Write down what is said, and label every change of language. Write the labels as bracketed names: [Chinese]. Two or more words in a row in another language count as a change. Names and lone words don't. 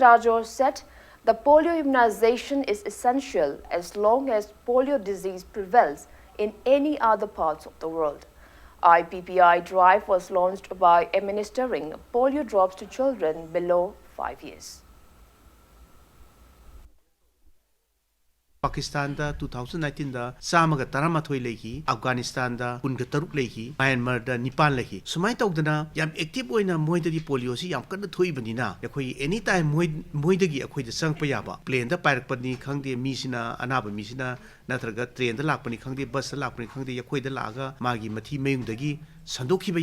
[English] Raju said the polio immunization is essential as long as polio disease prevails in any other parts of the world. IPPI drive was launched by administering polio drops to children below 5 years. [Manipuri] Pakistan da 2019 da samaga taramathoi lehi, Afghanistan da kunga taruk lehi, Myanmar da Nepal lehi. Sumai tawdana yam active oina moidagi polio si yam kanna thoi banina. Yakoi anytime moidagi akoi da sangpa yaba. Plane da pairakpani khangde mi sina anaba mi sina natraga train da lakpani khangde bus da lakpani khangde yakoi da laga magi mathi mayungdagi Sandokiba